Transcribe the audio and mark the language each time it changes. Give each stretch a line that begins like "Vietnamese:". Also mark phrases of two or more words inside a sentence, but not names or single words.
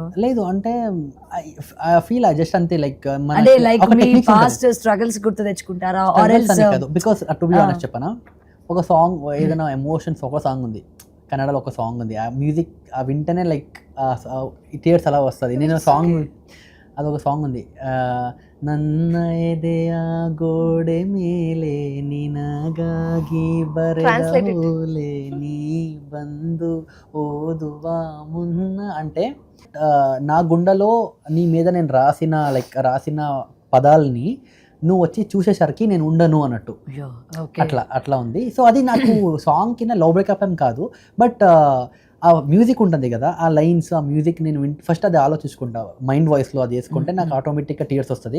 Telugu: లేదు అంటే
English: I feel just
Telugu: అంతే, లైక్ అంటే లైక్ మీ
English: past struggles
Telugu: గుర్తు తెచ్చుకుంటారా?
English: or else because to be honest
Telugu: చెప్పనా, ఒక సాంగ్ ఏదైనా ఎమోషన్స్, ఒక సాంగ్ ఉంది కన్నడలో, ఒక సాంగ్ ఉంది, ఆ మ్యూజిక్ ఆ వింటనే
English: like tears
Telugu: అలా వస్తుంది. నేను సాంగ్ అదొక సాంగ్ ఉంది,
Kannada: ನನ್ನ ಎದೆಯ ಗೋಡೆ ಮೇಲೆ ನಿನಗಾಗಿ ಬರೆದೋಲೆ ನೀ ಬಂದು ಓದುವ ಮುನ್ನ
Telugu: అంటే నా గుండెలో నీ మీద నేను రాసిన పదాలని నువ్వు వచ్చి చూసేసరికి నేను ఉండను అన్నట్టు, అట్లా ఉంది. సో అది నాకు సాంగ్ కింద
English: love breakup
Telugu: ఏం కాదు, బట్ ఆ మ్యూజిక్ ఉంటుంది కదా, ఆ లైన్స్, ఆ మ్యూజిక్ నేను ఫస్ట్ అది ఆలోచించుకుంటా,
English: mind voiceలో
Telugu: అది వేసుకుంటే నాకు
English: automaticగా tears
Telugu: వస్తుంది.